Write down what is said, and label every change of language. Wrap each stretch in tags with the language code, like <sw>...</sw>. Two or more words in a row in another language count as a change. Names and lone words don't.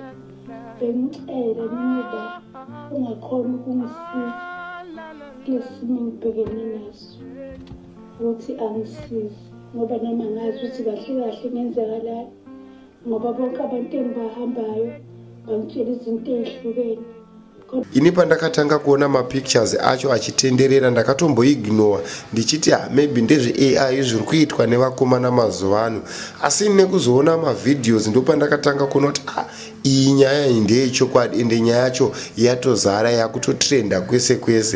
<zu>Bengicela nina ungakhona ukungisiza kulesimo ngibhekene naso ukuthi angisize, ngoba noma ngazi ukuthi kahle ngenzakalani, ngoba bonke abantu engibahambayo bangitshela izinto ezihlukene.</zu> <sn>Ini pandakatanga kuona mapictures acho achitenderera ndakatomboignore ndichiti maybe ndezve-AI zviri kuitwa nevakomana mazuva ano. Asi nekuzoona mavideos ndopandakatanga kuona kuti iyi nyaya ndeyechokwadi ende nyaya yacho yatozara yakutotrenda kwese kwese.</sn>